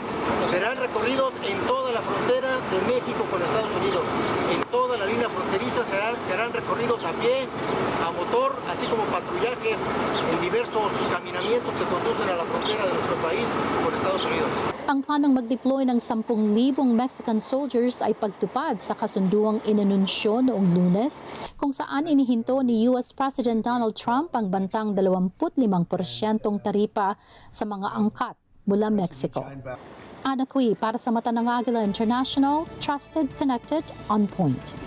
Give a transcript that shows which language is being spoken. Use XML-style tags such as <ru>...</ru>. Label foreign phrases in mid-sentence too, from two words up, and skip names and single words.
<es>Serán recorridos en toda la frontera de México con Estados Unidos. En toda la línea fronteriza serán recorridos a pie, a motor, así como patrullajes en diversos caminamientos que conducen a la frontera de nuestro país con Estados Unidos.</es> <tl>Ang planong mag-deploy ng 10,000</tl> <en>Mexican soldiers</en> <tl>ay pagtupad sa kasunduang inanunsyo noong Lunes kung saan inihinto ni</tl> <en>US President</en> <tl>Donald Trump ang bantang 25% taripa sa mga angkat mula Mexico. Ana Cui para sa Mata ng Agila International,</tl> <en>Trusted, Connected, On Point.</en>